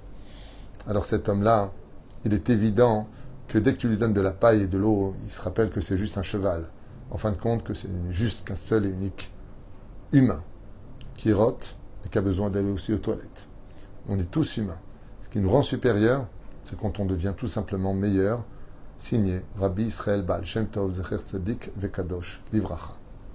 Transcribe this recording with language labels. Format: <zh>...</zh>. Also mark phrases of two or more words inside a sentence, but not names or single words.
<fr>Alors cet homme-là, il est évident que dès que tu lui donnes de la paille et de l'eau, il se rappelle que c'est juste un cheval. En fin de compte, que c'est juste qu'un seul et unique humain qui rote et qui a besoin d'aller aussi aux toilettes. On est tous humains. Ce qui nous rend supérieurs, c'est quand on devient tout simplement meilleur signé Rabbi Israël Baal Shem Tov</fr> <he>זכר צדיק וקדוש לברכה.</he>